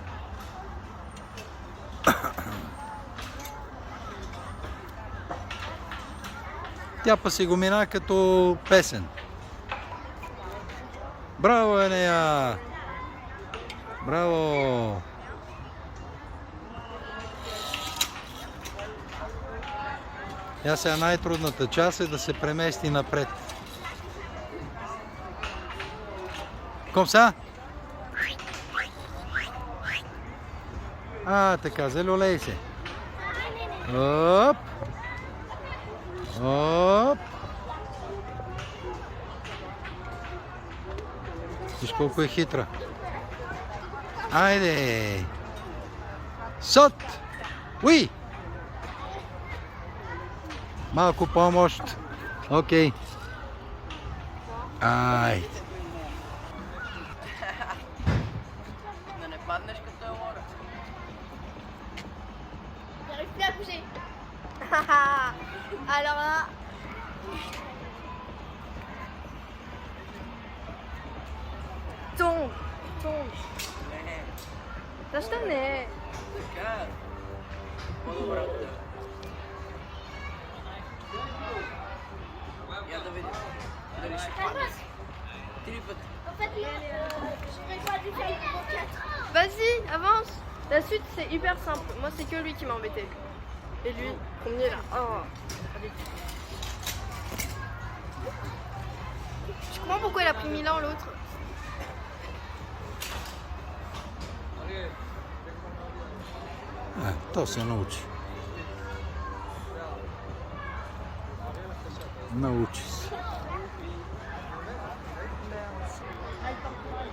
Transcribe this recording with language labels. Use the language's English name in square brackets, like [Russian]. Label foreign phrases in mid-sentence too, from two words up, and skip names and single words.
[Bulgarian] Тя па си го мина като песен. Браво, Енея! Браво! Тя сега най-трудната част е да се премести напред. [French] Comme ça? [Bulgarian] Така, залюлей се. Оп! Оп! Виж колко е хитра. Айде! Сот! Уи! Малко помощ. Окей. Айде. Да не паднеш като Елора. [French] J'arrive plus à bouger. Alors là. Tombe. Tombe. [Bulgarian] Защо не? Така. По-добре от теб. Я да видим. Дали ще паднеш. 3 пъти. [French] En fait, j'aurais pas dû faire le numéro 4. Vas-y, avance. La suite, c'est hyper simple. Moi, c'est que lui qui m'embêtait. Et lui, combien là? Oh. Je comprends pourquoi il a pris 1000 ans l'autre. [Bulgarian] То се научи. Научи се.